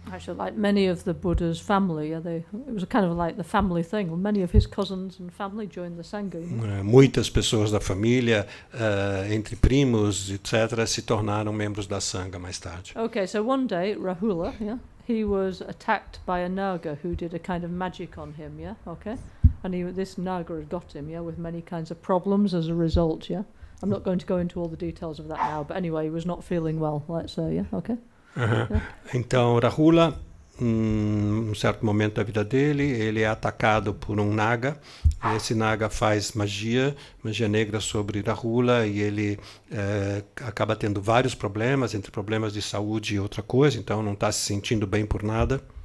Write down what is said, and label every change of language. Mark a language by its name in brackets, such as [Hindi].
[English] Actually, like many of the Buddha's family, it was kind of like the family thing. Many of his cousins and family joined the Sangha. [Portuguese] Muitas pessoas da família, entre primos, etc., se tornaram membros da Sangha mais tarde. [English] Okay, so one day, Rahula, he was attacked by a Naga who did a kind of magic on him, okay? And this Naga had got him, with many kinds of problems as a result, I'm not going to go into all the details of that now, but anyway, he was not feeling well, let's say, okay? [Portuguese] Então, Rahula, num certo momento da vida dele, ele é atacado por um Naga. E esse Naga faz magia negra sobre Rahula, e ele acaba tendo vários problemas, entre problemas de saúde e outra coisa, então não está se sentindo bem por nada.